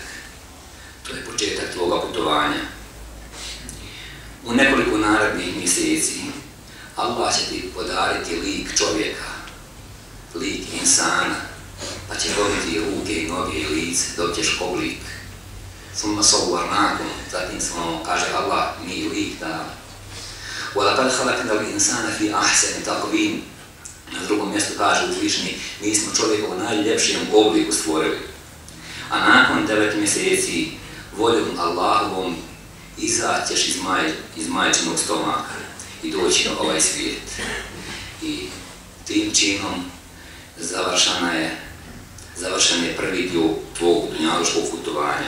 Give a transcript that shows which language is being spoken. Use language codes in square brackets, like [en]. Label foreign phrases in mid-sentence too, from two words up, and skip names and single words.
[bs] To je početak tvoga putovanja. U nekoliko narednih mjeseci Allah će ti podariti lik čovjeka, lik insana, pa će dobiti ruke i noge i lice, dobit ćeš oblik. [ar] ثم صورناكم, [bs] zatim smo, kaže Allah, mi lik dali. [ar] وَلَقَدْ خَلَقْنَا الْإِنسَانَ فِي أَحْسَنِ تَقْوِيمٍ. [bs] Na drugom mjestu kaže uzvišeni, mi smo čovjeka u najljepšijem obliku stvorili. A nakon 9 mjeseci voljom Allahovom izaćeš iz majčinog stomaka i doći na ovaj svijet. I tim činom završen je prvi dio tvog dunjaluškog putovanja.